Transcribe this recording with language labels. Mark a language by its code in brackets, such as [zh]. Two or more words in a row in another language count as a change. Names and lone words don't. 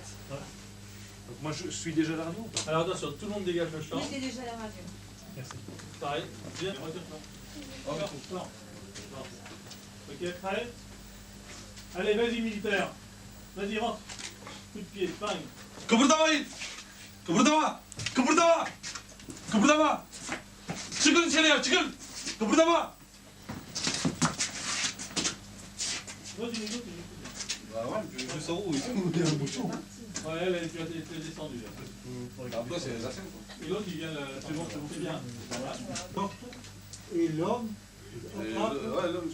[fr] Ouais. Donc moi je suis déjà à la radio ou pas? Alors attention, tout le monde dégage le champ. était déjà à la radio. Merci. Pareil, bien, retire-toi. Encore, non. Ok, prêt? Allez, vas-y militaire. Vas-y, rentre. Coup de pied, bang. [tr] Kıpırdama git! Kıpırdama! Kıpırdama! Kıpırdama! Çıkın içeriye, çıkın! Kıpırdama! [fr] Vas-y, les autres, Bah ouais, mais je sais où, il y a un bouchon. ouais, elle est descendue là. Après c'est les affaires quoi. Et l'autre, il vient, c'est bon, c'est bien. Voilà. Et l'homme, Ouais, l'homme,